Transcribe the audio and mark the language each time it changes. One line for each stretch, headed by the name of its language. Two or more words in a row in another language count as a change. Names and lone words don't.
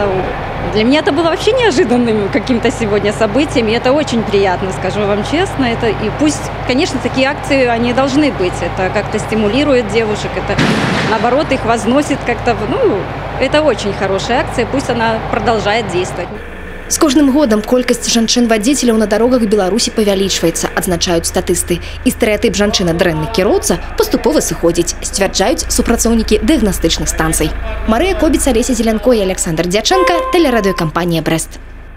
Russian: Для меня это было вообще неожиданным каким-то сегодня событием. И это очень приятно, скажу вам честно. Это, и пусть, конечно, такие акции, они должны быть. Это как-то стимулирует девушек, это наоборот их возносит как-то. Ну, это очень хорошая акция, пусть она продолжает действовать.
Belarusian: З кожным годам колькасць жанчын-вадзіцеляў на дарогах Беларусі павялічваецца, адзначаюць статысты. І стэрэатып жанчына дрэнны кіроўца паступова сыходзіць, сцвярджаюць супрацоўнікі дыягнастычных станцый. Марыя Кобіц, Алеся Зелянко і Александр Дячэнка, тэлерадыёкампанія «Брэст».